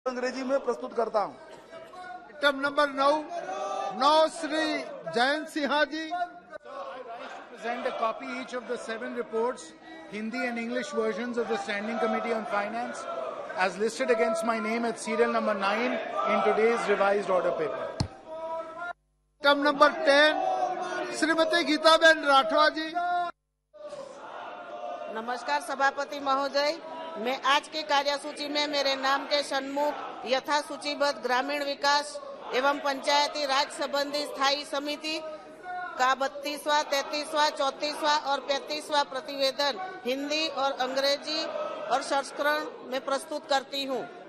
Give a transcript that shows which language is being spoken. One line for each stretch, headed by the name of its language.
Hindi: अंग्रेजी में प्रस्तुत करता हूं। Item number 9 Shri Jayant Sinha ji.
English: Present a copy each of the 7 reports, Hindi and English versions of the Standing Committee on Finance, as listed against my name at serial number 9 in today's revised order paper.
Hindi: Item number 10 Shrimati Geetaben Rathwa जी। नमस्कार सभापति महोदय, मैं आज के कार्यसूची में मेरे नाम के सन्मुख यथा सूचीबद्ध ग्रामीण विकास एवं पंचायती राज संबंधी स्थायी समिति का 32वां, 33वां, 34वां और 35वां प्रतिवेदन हिंदी और अंग्रेजी और संस्करण में प्रस्तुत करती हूँ।